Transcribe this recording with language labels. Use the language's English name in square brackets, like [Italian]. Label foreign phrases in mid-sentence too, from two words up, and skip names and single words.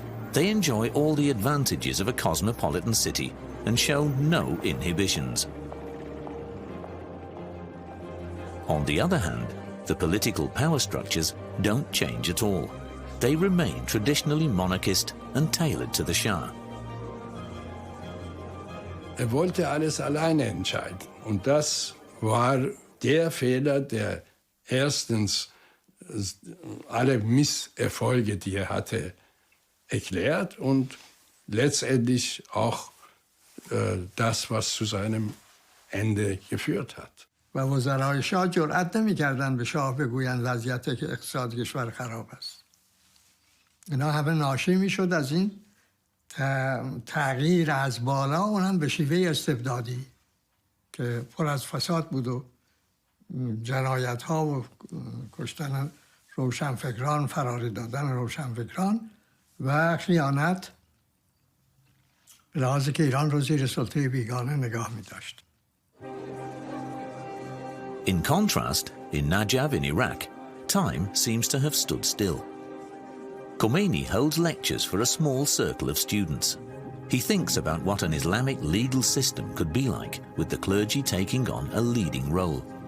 [English] They enjoy all the advantages of a cosmopolitan city and show no inhibitions. On the other hand, the political power structures don't change at all. They remain traditionally monarchist and tailored to the Shah. [German] Wollte alles alleine entscheiden. Und das war der Fehler, der erstens alle Misserfolge, die hatte, erklärt und letztendlich auch das, was zu seinem Ende geführt hat. [Persian] و وزرای شاه جرأت نمی‌کردند به شاه بگویند وضعیت اقتصاد کشور خراب است. اینا همه ناشی می‌شد از این تغییر از بالا، اونم به شیوه استبدادی که پر از فساد بود و جنایت‌ها و کشتن روشنفکران، فراری دادن روشنفکران و خیانت، به لحاظی که ایران رو زیر سلطه بیگانه نگاه می‌داشت. [English] In contrast, in Najaf in Iraq, time seems to have stood still. Khomeini holds lectures for a small circle of students. He thinks about what an Islamic legal system could be like, with the clergy taking on a leading role.